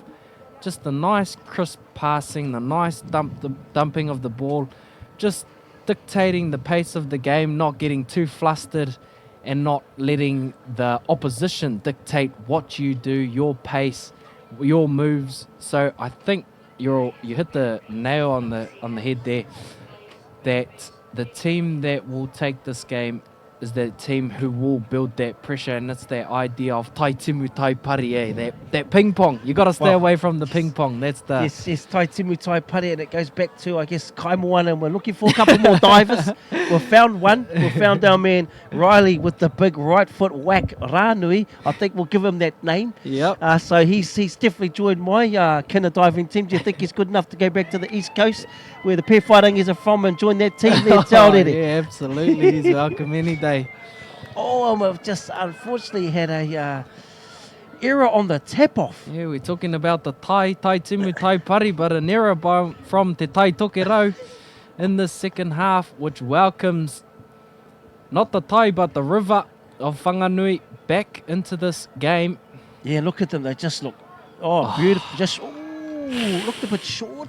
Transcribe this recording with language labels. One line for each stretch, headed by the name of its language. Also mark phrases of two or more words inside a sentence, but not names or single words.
English: Just the nice crisp passing, the nice dumping of the ball, just dictating the pace of the game, not getting too flustered and not letting the opposition dictate what you do, your pace, your moves. So I think you hit the nail on the head there, that the team that will take this game is the team who will build that pressure, and it's that idea of
Māori: tai timu tai pari,
English: that ping pong. You got to stay away from the ping pong. That's the yes,
Māori: tai timu tai pari,
English: and it goes back to, I guess, Kaimoana, and we're looking for a couple more divers. We've found one. We've found our man Riley with the big right foot whack, Ranui. I think we'll give him that name. Yep. So he's definitely joined my kina diving team. Do you think he's good enough to go back to the East Coast, where the Pewhairangi are from, and join that team there? Yeah, absolutely. He's welcome any day. Oh, we've just unfortunately had a error on the tap-off. Yeah, we're talking about the
Māori: tai timu tai pari,
English: but an error from Te Tai Tokerau in the second half, which welcomes not the tai but the river of Whanganui back into this game. Yeah, look at them. They just look, beautiful. Just, looked a bit short.